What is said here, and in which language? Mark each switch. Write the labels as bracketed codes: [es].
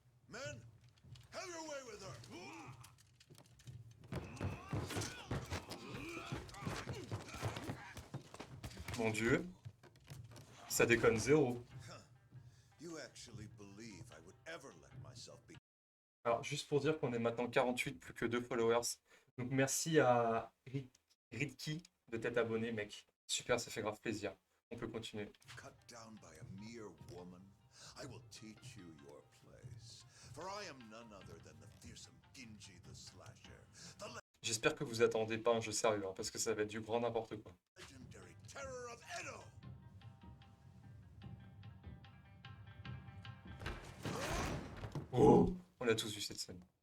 [en] Men, have your way with her! [fr] Mon Dieu. Ça déconne zéro. [en] You actually believe I would ever let myself be... [fr] Alors juste pour dire qu'on est maintenant 48, plus que 2 followers. Donc merci à Ridki de t'être abonné mec. Super, ça fait grave plaisir. On peut continuer. [en] cut down by a mere woman. I will teach you your place. For I am none other than the fearsome Ginji the Slasher, the [fr] J'espère que vous attendez pas un jeu sérieux, hein, parce que ça va être du grand n'importe quoi. [en] legendary terror of Edo. [fr] Oh, on a tous vu cette scène.